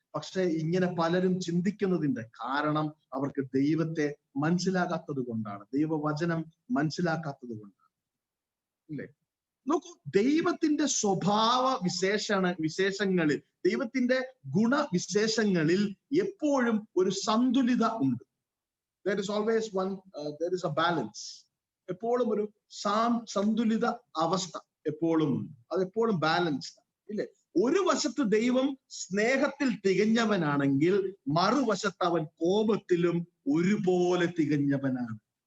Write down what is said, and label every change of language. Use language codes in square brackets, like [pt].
[ml] പക്ഷെ ഇങ്ങനെ പലരും ചിന്തിക്കുന്നതിന്റെ കാരണം അവർക്ക് ദൈവത്തെ മനസ്സിലാകാത്തത് കൊണ്ടാണ്, ദൈവവചനം മനസ്സിലാക്കാത്തത് കൊണ്ടാണ്, ഇല്ലേ? നോക്കൂ, ദൈവത്തിന്റെ സ്വഭാവ വിശേഷങ്ങളിൽ, ദൈവത്തിന്റെ ഗുണവിശേഷങ്ങളിൽ എപ്പോഴും ഒരു സന്തുലിത ഉണ്ട്. [en] There is always there is a balance. [ml] എപ്പോഴും ഒരു സന്തുലിത അവസ്ഥ എപ്പോഴും ഉണ്ട്, അതെപ്പോഴും ബാലൻസ്ഡ്, ഇല്ലേ? ഒരു വശത്ത് ദൈവം സ്നേഹത്തിൽ തികഞ്ഞവനാണെങ്കിൽ മറുവശത്ത് അവൻ കോപത്തിലും ഒരുപോലെ തികഞ്ഞവനാണ്.